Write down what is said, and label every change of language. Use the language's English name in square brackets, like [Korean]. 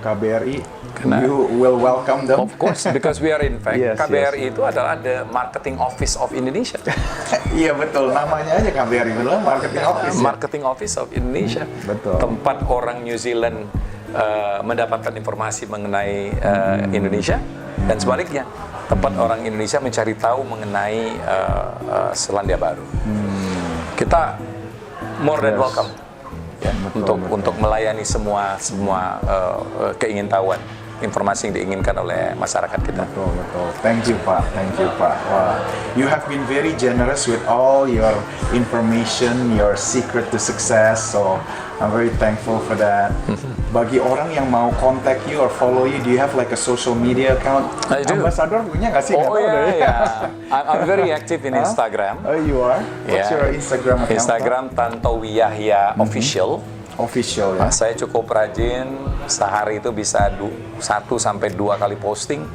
[English] KBRI, you will welcome them. Of course, because we are in fact, Yes, KBRI [Indonesian] itu adalah [English] the Marketing Office of Indonesia. [Indonesian] Iya betul, namanya aja KBRI, betul, marketing office. Ya? [English] Marketing Office of Indonesia. [Indonesian] Betul. Tempat orang New Zealand mendapatkan informasi mengenai Indonesia, dan sebaliknya tempat orang Indonesia mencari tahu mengenai Selandia Baru. Kita [English] more than welcome [Indonesian] ya, untuk melayani semua keingintahuan, informasi yang diinginkan oleh masyarakat kita. Betul. [English] Thank you [Indonesian] Pak. [English] Wah, you have been very generous with all your information, your secret to success. So I'm very thankful for that. [Indonesian] Bagi orang yang mau [English] contact you or follow you, do you have like a social media account? I do. [Indonesian] Ambassador punya nggak sih? Oh Nggak tahu deh. [English] yeah. I'm very active in Instagram. Oh, you are? What's your Instagram account? Instagram Tantowi Yahya Official. [Indonesian] Official ya. Saya cukup rajin, sehari itu bisa 1 sampai 2 kali posting.